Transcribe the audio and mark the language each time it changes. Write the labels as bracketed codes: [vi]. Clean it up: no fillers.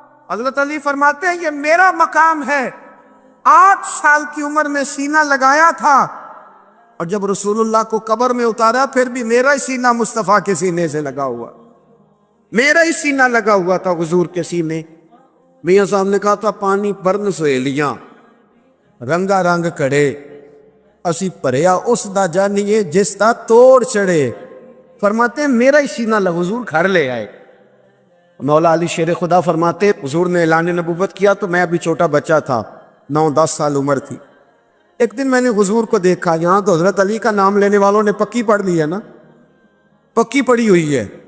[ur] حضرت علی فرماتے ہیں یہ میرا مقام ہے. 8 سال کی عمر میں سینہ لگایا تھا اور جب رسول اللہ کو قبر میں اتارا پھر بھی میرا ہی سینہ مصطفیٰ کے سینے سے لگا ہوا, میرا ہی سینہ لگا ہوا تھا حضور کے سینے. [pa] میاں صاحب نے کہا تھا پانی پرن سہیلیاں رنگا رنگ کڑے اسی پریا اس دا جانیے جس دا توڑ چڑھے. [ur] فرماتے ہیں میرا ہی سینہ حضور گھر لے آئے. مولا علی شیر خدا فرماتے حضور نے اعلان نبوت کیا تو میں ابھی چھوٹا بچہ تھا, 9-10 سال عمر تھی. ایک دن میں نے حضور کو دیکھا, یہاں تو حضرت علی کا نام لینے والوں نے پکی پڑھ لی ہے نا, پکی پڑھی ہوئی ہے.